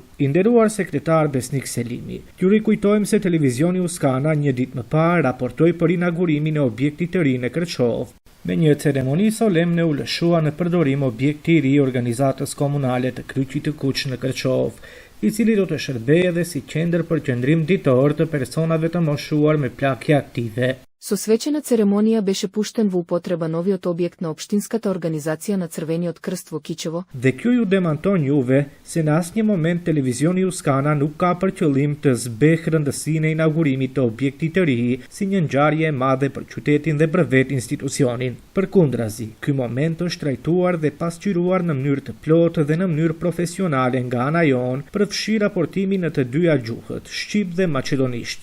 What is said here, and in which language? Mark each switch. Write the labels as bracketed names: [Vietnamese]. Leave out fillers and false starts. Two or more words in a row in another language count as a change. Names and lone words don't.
[Albanian] I nderuar sekretar Besnik Selimi, ju rikujtojmë se televizioni Uskana një ditë më parë raportoi për inaugurimin e objektit të ri në Kërçov. Me një ceremoni solemne u lëshua në përdorim objekti i ri i organizatës komunale të Kryqit të Kuq në Kërçov, i cili do të shërbejë edhe si qendër për qëndrim ditor të personave të moshuar me plagje aktive. [Macedonian] Свечена церемонија беше пуштен во употреба новиот објект на општинската организација на Црвениот крст во Кичево. [Albanian] Dhe kjo ju demanton juve se në asnjë moment televizioni Uskana nuk ka për qëllim të zbehë rëndësinë e inaugurimit të objektit të ri si një ngjarje e madhe për qytetin dhe për vetë institucionin. Përkundrazi, ky moment është trajtuar dhe pasqyruar në mënyrë të plotë dhe në mënyrë profesionale nga ana jonë, përfshi raportimin në të dyja gjuhët, shqip dhe maqedonisht.